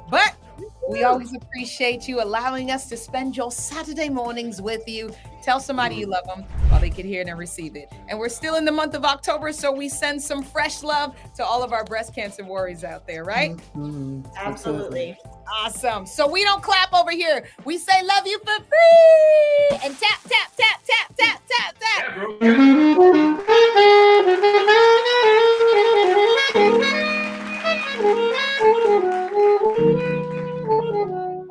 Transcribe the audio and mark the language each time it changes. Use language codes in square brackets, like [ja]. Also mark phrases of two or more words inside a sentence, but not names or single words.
[en] But we always appreciate you allowing us to spend your Saturday mornings with you. Tell somebody you love them while they can hear it and receive it. And we're still in the month of October, so we send some fresh love to all of our breast cancer warriors out there, right? Mm-hmm. Absolutely. Awesome. So we don't clap over here. We say love you for free and tap, tap, tap, tap, tap, tap, tap. Yeah, bro.